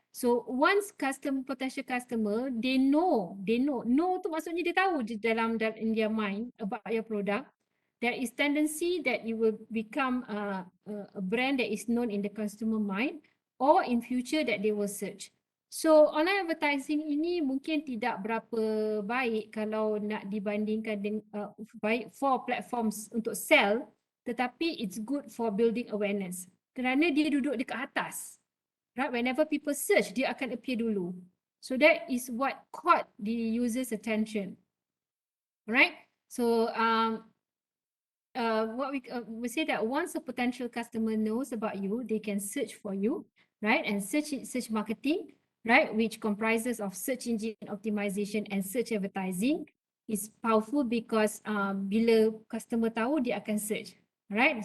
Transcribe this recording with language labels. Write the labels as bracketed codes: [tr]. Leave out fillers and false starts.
[en] So once potential customer, they know [ms] tu maksudnya dia tahu dalam [en] in their mind about your product, there is tendency that you will become a brand that is known in the consumer mind, or in future that they will search. [ms] So online advertising ini mungkin tidak berapa baik kalau nak dibandingkan dengan baik [en] for platforms [ms] untuk sell, tetapi [en] it's good for building awareness [ms] kerana dia duduk dekat atas. [en] Right, whenever people search, [ms] dia akan [en] appear dulu. So that is what caught the user's attention. Right? So what we say that once a potential customer knows about you, they can search for you, right? And search marketing, right, which comprises of search engine optimization and search advertising, is powerful because [ms] bila customer tahu, dia akan [en] search, right?